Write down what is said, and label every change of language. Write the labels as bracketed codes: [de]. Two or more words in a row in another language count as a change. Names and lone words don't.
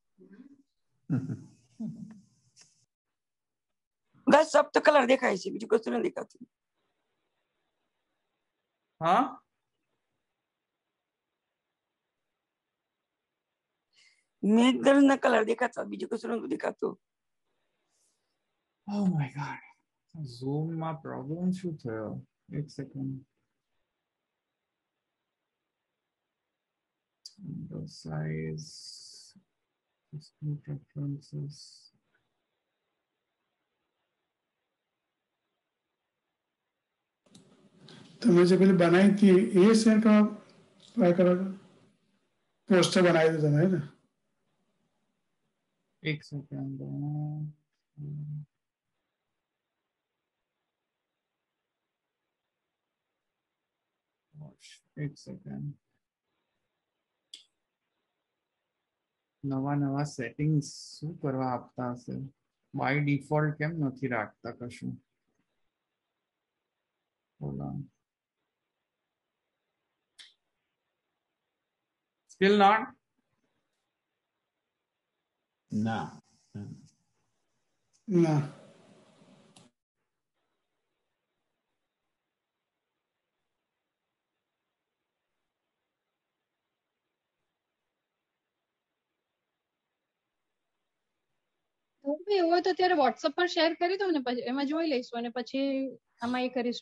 [gu] બસ સપ્ત કલર દેખાય છે, બીજું કશું નથી દેખાતું. હા, મેઘધનુષ ના કલર દેખાતા, બીજું કશું નતું દેખાતું. [en] Oh my god. [gu] Zoom માં પ્રોબ્લેમ શું થયો? એક સેકન્ડ. [en] Window size, system preferences. [gu] તમે જે પેલી બનાવી હતી એ શેર કરવા ટ્રાય કરો છો? પોસ્ટર બનાવી દો તમે, હે ને? એક સેકન્ડ. એક સેકન્ડ. નવા નવા સેટિંગ્સ શું કરવા આપતા હશે? [en] by default [gu] કેમ નથી રાખતા કશું? [en] Hold on. Still not? [gu] ના. ના. એવું હોય તો ત્યારે વોટ્સઅપ પર શેર કરી દો ને, પછી એમાં જોઈ લઈશું અને પછી આમાં એ કરીશું.